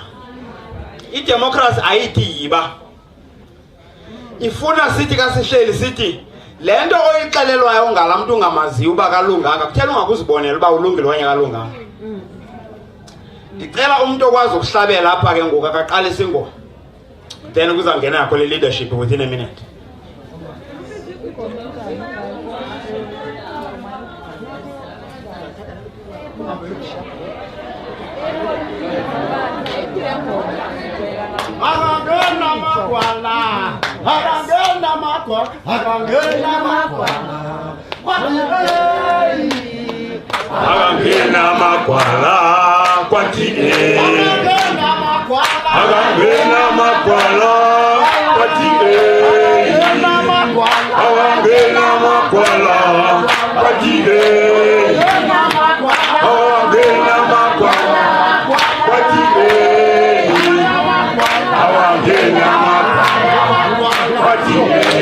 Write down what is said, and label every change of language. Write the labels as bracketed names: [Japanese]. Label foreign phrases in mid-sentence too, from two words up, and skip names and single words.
[Xhosa] Idemocracy ayithi yiba. Ifuna sithi kasihleli sithi le nto oyixelelwayo ngala mntu ungamaziyo uba kalunganga kuthela ungakuzibonela uba ulungile okanye kalunganga. Ndicela umuntu okwazi ukuhlabela apha ke ngoku akaqalisa ingoma, then kuzangena yakho le leadership [English] within a minute. [Xhosa] Akangena magwala, akangena magwala, akangena magwala, akangena magwala. Kwatile akangena makwala kwatile akangena makwala kwatile akangena makwala kwatile akangena makwala kwatile